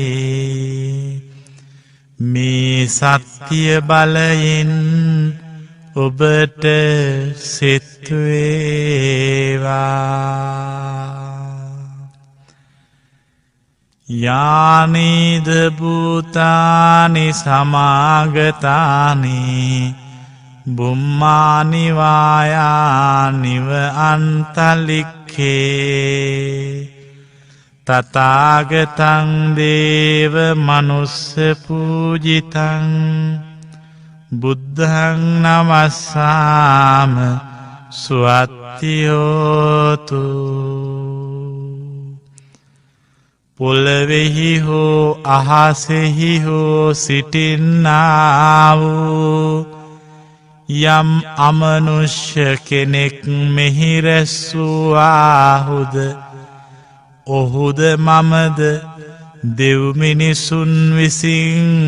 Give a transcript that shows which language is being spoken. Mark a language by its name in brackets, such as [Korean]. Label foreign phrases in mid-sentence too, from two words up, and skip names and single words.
[Sinhala] මේ සත්‍ය බලයෙන් ඔබට සිත් වේවා. [Pali] යානිද භූතානි සමාගතානි බුම්මානි වායානිව අන්තලික්ඛේ තථාගතං දේව මනුස්ස පූජිතං බුද්ධං නමස්සාම සුවත්ති හෝතු. [Sinhala] පොළවෙහි හෝ අහසෙහි හෝ සිටින්නා වූ යම් අමනුෂ්‍ය කෙනෙක් මෙහි රැස් වූවාහුද ඔහුද මමද දෙව් මිනිසුන් විසින්